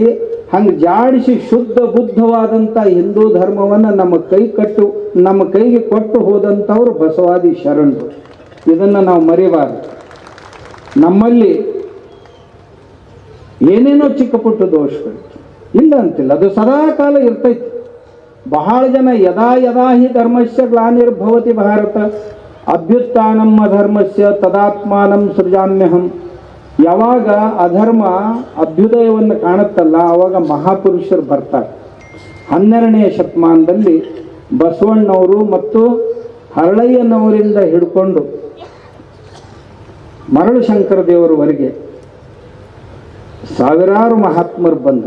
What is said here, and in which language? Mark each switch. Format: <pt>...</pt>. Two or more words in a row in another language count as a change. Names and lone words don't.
<kn>ಹಂಗೆ ಜಾಡಿಸಿ ಶುದ್ಧ ಬುದ್ಧವಾದಂಥ ಹಿಂದೂ ಧರ್ಮವನ್ನು ನಮ್ಮ ಕೈಗೆ ಕೊಟ್ಟು ಹೋದಂಥವ್ರು ಬಸವಾದಿ ಶರಣರು. ಇದನ್ನು ನಾವು ಮರಿಬಾರ್ದು. ನಮ್ಮಲ್ಲಿ ಏನೇನೋ ಚಿಕ್ಕ ಪುಟ್ಟ ದೋಷಗಳು ಇಲ್ಲ ಅಂತಿಲ್ಲ, ಅದು ಸದಾ ಕಾಲ ಇರ್ತೈತಿ. ಬಹಳ ಜನ</kn> <sa>ಯದಾ ಯದಾ ಹಿ ಧರ್ಮಸ್ಯ ಗ್ಲಾನಿರ್ಭವತಿ ಭಾರತ ಅಭ್ಯುತ್ಥಾನಂ ಧರ್ಮಸ್ಯ ತದಾತ್ಮಾನಂ ಸೃಜಾಮ್ಯಹಂ.</sa> <kn>ಯಾವಾಗ ಅಧರ್ಮ ಅಭ್ಯುದಯವನ್ನು ಕಾಣುತ್ತಲ್ಲ ಆವಾಗ ಮಹಾಪುರುಷರು ಬರ್ತಾರೆ. 12ನೇ ಶತಮಾನದಲ್ಲಿ ಬಸವಣ್ಣವರು ಮತ್ತು ಹರಳಯ್ಯನವರಿಂದ ಹಿಡ್ಕೊಂಡು ಮರಳು ಶಂಕರ ದೇವರವರೆಗೆ ಸಾವಿರಾರು ಮಹಾತ್ಮರು ಬಂದರು.</kn>